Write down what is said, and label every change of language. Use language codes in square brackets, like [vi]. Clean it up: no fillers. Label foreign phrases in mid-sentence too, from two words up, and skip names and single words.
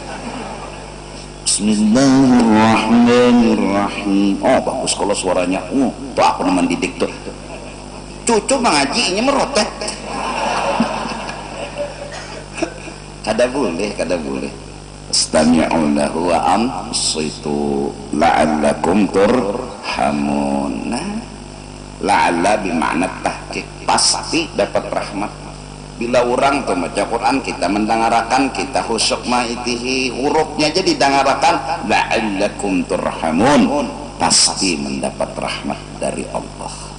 [ar] بسم الله الرحمن الرحيم. [bjn] Oh bagus kalau suaranya. Tuh aku nama didik tuh. Cucu mengajinya merotet. Kada boleh. [ar] استمعوا له وأنصتوا لعلكم ترحمون. [bjn] Nah, la'alla bimakna tahqiq, pasti dapat rahmat. Bila orang tuh baca Quran kita mendangarakan, kita khusyuk ma'itihi, hurufnya jadi dangarakan [ar] لعلكم ترحمون, [bjn] pasti mendapat rahmat dari Allah.